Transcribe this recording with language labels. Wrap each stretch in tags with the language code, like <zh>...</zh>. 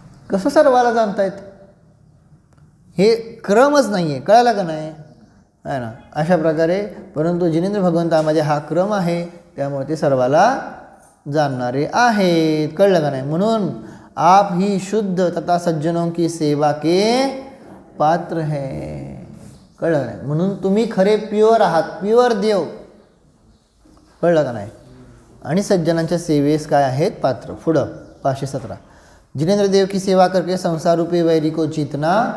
<mr>कसं सर्वाला जाणतायत, हे क्रमच नाही आहे. कळालं का नाही आहे ना. अशा प्रकारे परंतु जिनेंद्र भगवंतामध्ये हा क्रम आहे, त्यामुळे ते सर्वाला जाणणारे आहेत. कळलं का नाही.</mr> <hi>म्हणून आप ही शुद्ध तथा सज्जनों की सेवा के पात्र है.</hi> <mr>कळलं नाही. म्हणून तुम्ही खरे प्युअर आहात, प्युअर देव. कळलं का नाही. आणि सज्जनांच्या सेवेस काय आहेत पात्र.</mr> <hi>पुढं 517 जिनेंद्र देव की सेवा करके संसार रूपी वैरी को जीतना</hi>